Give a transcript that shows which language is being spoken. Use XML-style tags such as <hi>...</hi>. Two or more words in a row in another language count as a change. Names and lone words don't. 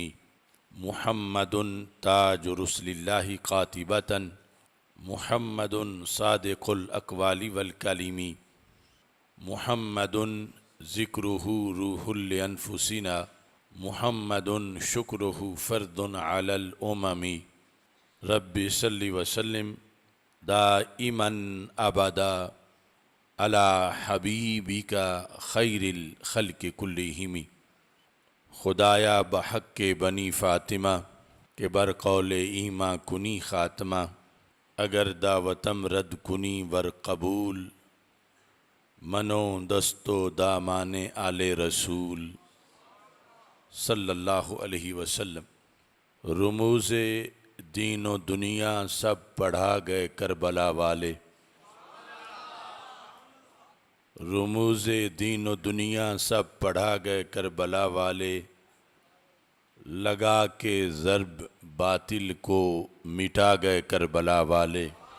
<ar>محمد تاج رسل الله قاطبة محمد صادق الأقوال والكلم محمد ذکرہ روح لانفسنا محمد شکرہ فرد علی الامم۔ رب صلی وسلم دائما ابدا علی حبیبک خیر الخلق کلہم۔</ar> <fa>خدایا بحق کے بنی فاطمہ کہ بر قول ایماں کنی خاتمہ، اگر دعوتم رد کنی ور قبول، منو دستو دامان آل رسول</fa> <ar>صلی اللہ علیہ وسلم۔</ar> <ur>رموز دین و دنیا سب پڑھا گئے کربلا والے، رموز دین و دنیا سب پڑھا گئے کربلا والے، لگا کے ضرب باطل کو مٹا گئے کربلا والے۔</ur>